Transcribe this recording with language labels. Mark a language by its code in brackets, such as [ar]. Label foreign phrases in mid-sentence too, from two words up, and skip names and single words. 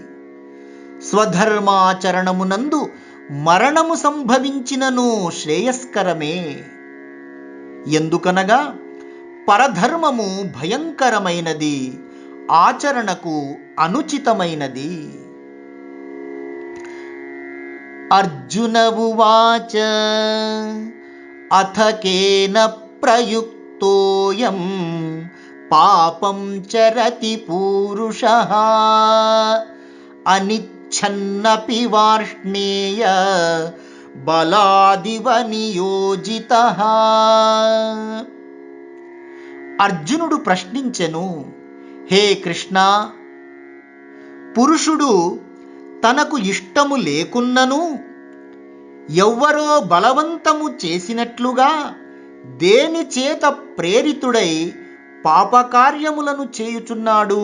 [te] స్వధర్మాచరణమునందు మరణము సంభవించినను శ్రేయస్కరమే. ఎందుకనగా పరధర్మము భయంకరమైనది, ఆచరణకు అనుచితమైనది. [sa] अर्जुन उवाच अथ केन प्रयुक्तोऽयं पापं चरति पूरुषः अनिच्छन्नपि वार्ष्णेय बलादिव నియోజితః. [te] అర్జునుడు ప్రశ్నించెను, హే కృష్ణ, పురుషుడు తనకు ఇష్టము లేకున్నను ఎవ్వరో బలవంతము చేసినట్లుగా దేని చేత ప్రేరితుడై పాపకార్యములను చేయుచున్నాడు?